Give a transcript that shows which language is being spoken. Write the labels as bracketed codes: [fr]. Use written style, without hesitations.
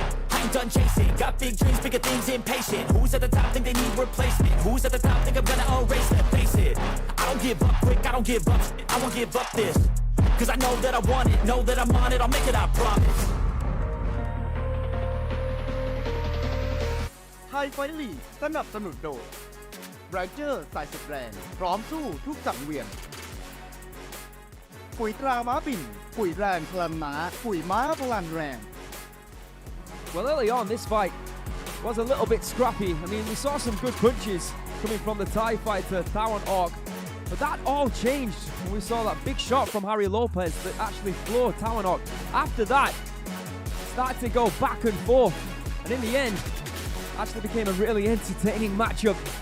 [en] I ain't done chasing, got big dreams, bigger things, impatient. Who's at the top think they need replacement? Who's at the top think I'm gonna erase it? Face it, I don't give up quick, I don't give up shit, I won't give up this. Cause I know that I want it, know that I'm on it, I'll make it, I promise. [th] ไทยไฟท์ลีกสนับสนุนโดยแรงเจอร์สายสุดแรงพร้อมสู้ทุกสังเวียนปุ๋ยตราม้าบิ่นปุ๋ยแรงพลังม้าปุ๋ยม้าพลังแรง [en] Well, early on, this fight was a little bit scrappy. I mean, we saw some good punches coming from the Thai fighter Tawan-ork, but that all changed when we saw that big shot from Harry Lopez that actually floored Tawan-ork. After that, it started to go back and forth, and in the end, actually became a really entertaining matchup.